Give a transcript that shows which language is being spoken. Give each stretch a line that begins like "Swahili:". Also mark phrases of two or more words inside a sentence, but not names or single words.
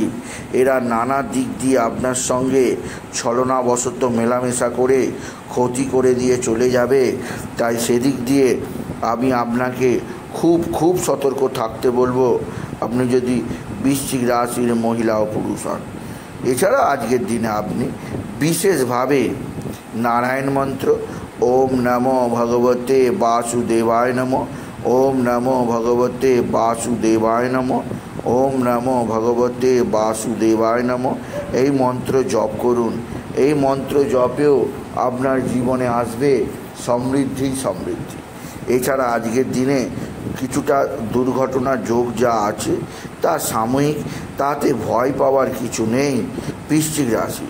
Bangla: এরা নানা দিক দিয়ে আপনার সঙ্গে ছলনাবশত মেলামেশা করে ক্ষতি করে দিয়ে চলে যাবে। তাই সেদিক দিয়ে আমি আপনাকে খুব খুব সতর্ক থাকতে বলবো, আপনি যদি বৃশ্চিক রাশির মহিলা ও পুরুষ হন। এছাড়া আজকের দিনে আপনি বিশেষভাবে নারায়ণ মন্ত্র
Sanskrit: ওম নমো ভগবতে বাসুদেবায় নমঃ, ওম নমো ভগবতে বাসুদেবায় নমঃ, ওম নমো ভগবতে বাসুদেবায় নমঃ
Bangla: এই মন্ত্র জপ করুন। এই মন্ত্র জপেও আপনার জীবনে আসবে সমৃদ্ধি সমৃদ্ধি। এছাড়া আজকের দিনে কিছুটা দুর্ঘটনার যোগ যা আছে তা সাময়িক, তাতে ভয় পাওয়ার কিছু নেই বৃশ্চিক রাশি।